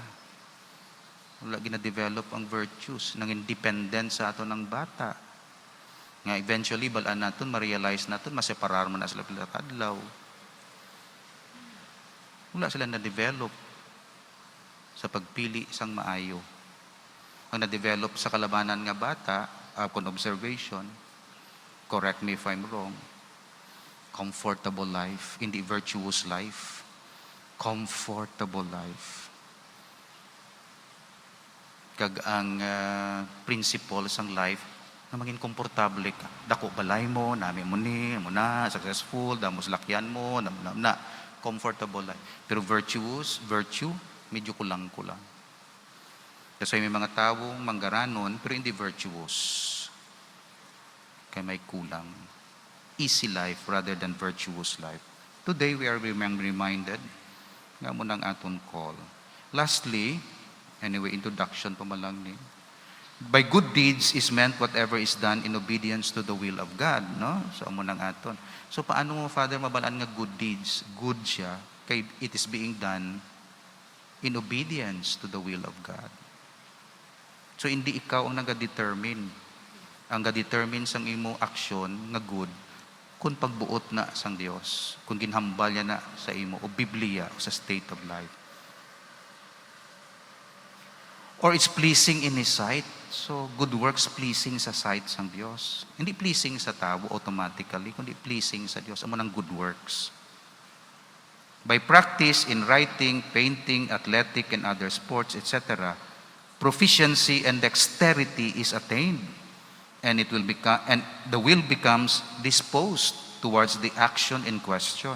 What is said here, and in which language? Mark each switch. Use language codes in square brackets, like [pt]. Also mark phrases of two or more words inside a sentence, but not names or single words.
[hil] Wala gina-develop ang virtues ng independent sa aton ng bata. Nga eventually, balaan naton, ma-realize naton, maseparar mo na sila pila kadlaw. Wala sila na-develop sa pagpili sang maayo. Ang na-develop sa kalabanan nga bata, [en] upon observation, correct me if I'm wrong, comfortable life, hindi virtuous life. Comfortable life. [hil] Kag ang principle sang life, na maging komportable ka. Dako balay mo, nami mo ni, mo na, successful, damos lakyan mo, na [en] comfortable life. [hil] Pero virtue, medyo kulang-kulang. Kasi may mga tawong manggaranon, pero hindi virtuous. [tl] Kaya may kulang. [en] Easy life rather than virtuous life. Today, we are reminded [hil] nga mo ng aton [en] call. [hil] Lastly, anyway, introduction pa malang ni. [en] By good deeds is meant whatever is done in obedience to the will of God, no? [hil] So amo nang aton. So paano mo, Father, mabalaan nga [en] good deeds? Good [hil] siya kay [en] it is being done in obedience to the will of God. [tl] So hindi ikaw ang naga-determine. [hil] Ang ga-determine sang imo aksyon nga good kung pagbuot na sang Dios, kung ginhambal niya na sa imo o Biblia o sa [en] state of life. Or it's pleasing in His sight. So, good works pleasing sa sight [hil] sang Diyos. [tl] Hindi pleasing sa tao automatically, kundi pleasing sa Diyos. [hil] Amo ng [en] good works. By practice in writing, painting, athletic, and other sports, etc., proficiency and dexterity is attained, and the will becomes disposed towards the action in question.